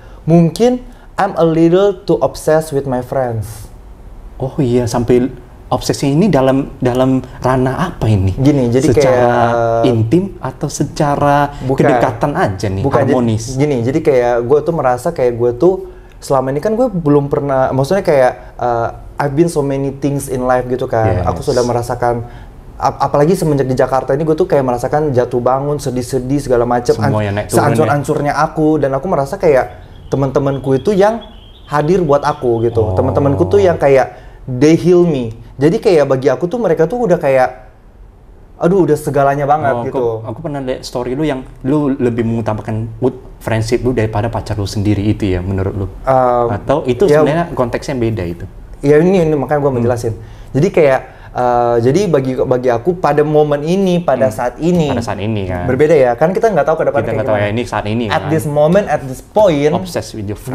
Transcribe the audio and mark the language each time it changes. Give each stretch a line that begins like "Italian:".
Indonesian: Mungkin
English: I'm a little too obsessed with my friends.
Indonesian: Oh iya, sampai obsesi ini dalam ranah apa ini? Gini, jadi secara kayak intim atau secara kedekatan aja nih, harmonis. Gini, jadi kayak gue tuh merasa kayak gue tuh selama ini kan gue belum pernah, maksudnya kayak
English: I've been so many things in life
Indonesian: gitu kan. Aku sudah merasakan, apalagi semenjak di Jakarta ini gue tuh kayak merasakan jatuh bangun, sedih-sedih segala macam, sehancur-hancurnya aku, dan aku merasa kayak teman-temanku itu yang hadir buat aku gitu. Teman-temanku tuh yang kayak
English: they heal me.
Indonesian: Jadi kayak bagi aku tuh mereka tuh udah kayak aduh udah segalanya banget gitu. Aku pernah lihat story lu yang lu lebih mengutamakan friendship lu daripada pacar lu sendiri itu ya menurut lu? Atau itu sebenarnya konteksnya beda itu? Ya ini makanya gue menjelasin. Jadi kayak jadi bagi aku pada momen ini, pada saat ini kan berbeda ya. Kan kita nggak tahu ke depan kita nggak tahu ya ini saat ini
English: at
Indonesian: kan.
English: this moment, at this point, obsessed with your friends.